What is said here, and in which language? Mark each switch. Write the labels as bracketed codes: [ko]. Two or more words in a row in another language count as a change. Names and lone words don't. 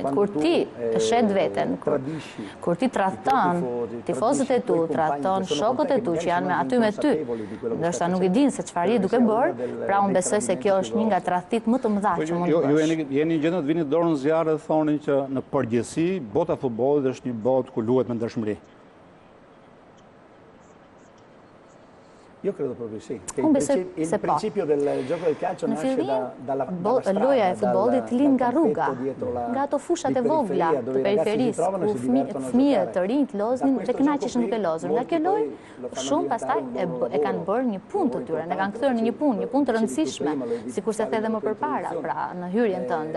[sq] Kur ti të shet veten, kur ti tradhton tifozët e tu, tradhton shokët e tu që janë aty me ty, ndoshta nuk i dinë se çfarë je duke bërë, pra unë besoj se kjo është një nga tradhtit më të mëdha që mund të bësh. Ju jeni gjendë të vini dorën zjarre dhe thonin që në përgjithësi bota e futbollit është një botë ku luhet me ndershmëri. [it] Io credo proprio sì. [sq] Unë besoj se po. [it] Il principio del gioco del calcio nasce dalla strada, [sq] loja e futbollit lind nga rruga, nga ato fushat e vogla të periferisë, ku fëmijët të rinj loznin dhe kënaqeshin duke lozur. Nga kjo lojë, shumë pastaj e kanë bërë një punë të tyre, ne kanë kthyer në një punë të rëndësishme, sikur se the edhe më përpara, pra në hyrjen tënde.